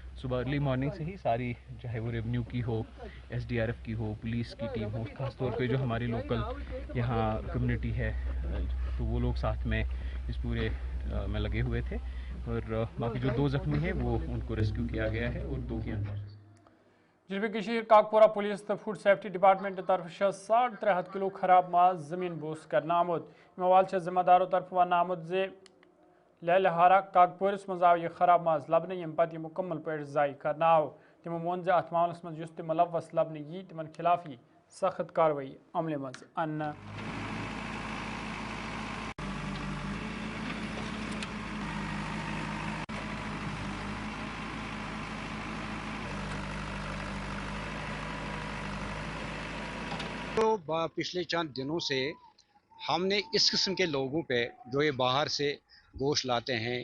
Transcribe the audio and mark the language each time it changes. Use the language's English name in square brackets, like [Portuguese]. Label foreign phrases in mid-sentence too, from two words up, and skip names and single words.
[Hindi] सुबह [English] early morning [Hindi] से ही सारी, चाहे वो रेवेन्यू की हो, SDRF की हो, पुलिस की टीम हो, खासतौर पे जो हमारी लोकल यहाँ कम्युनिटी है, तो वो लोग साथ में इस पूरे में लगे हुए थे। और बाकी जो 2 जख्मी हैं वो उनको रेस्क्यू किया गया है और 2 की अनकॉन्शियस। [Kashmiri] जरबी कशीर काकपुरा पुलिस तो फूड सेफ्टी डिपार्टमेंट तरफ 350 किलो खराब माज जमीन बोस कर आमुद मवाल जिम्मेदारों तरफ वन आमुद जे लहलहारा काकपुरस मज आव यह खराब माज लबन यम पत यह मुकम्मल पे ज़ाय कर आव तमो मोन जे अत मामलस मज युस ते मुलवस लबन यी तिमन खिलाफ यी सख्त कार्रवाई अमल मज अन्न। [Hindi] तो पिछले चंद दिनों से हमने इस किस्म के लोगों पे जो ये बाहर से गोश्त लाते हैं,